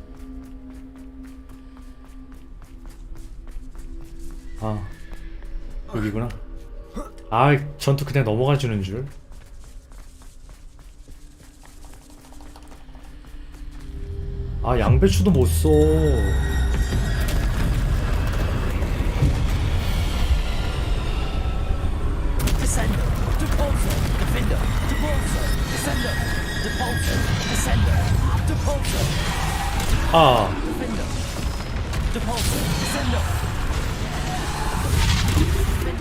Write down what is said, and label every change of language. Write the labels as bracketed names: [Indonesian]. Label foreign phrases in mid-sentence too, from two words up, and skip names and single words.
[Korean] 아 여기구나. 아 전투 그냥 넘어가주는 줄. 아 양배추도 못 써. [English] Descender. Depulsor. Defender. Depulsor. Descender. Depulsor. Descender. Depulsor. 아 Defender. Depulsor. Descender. Defender.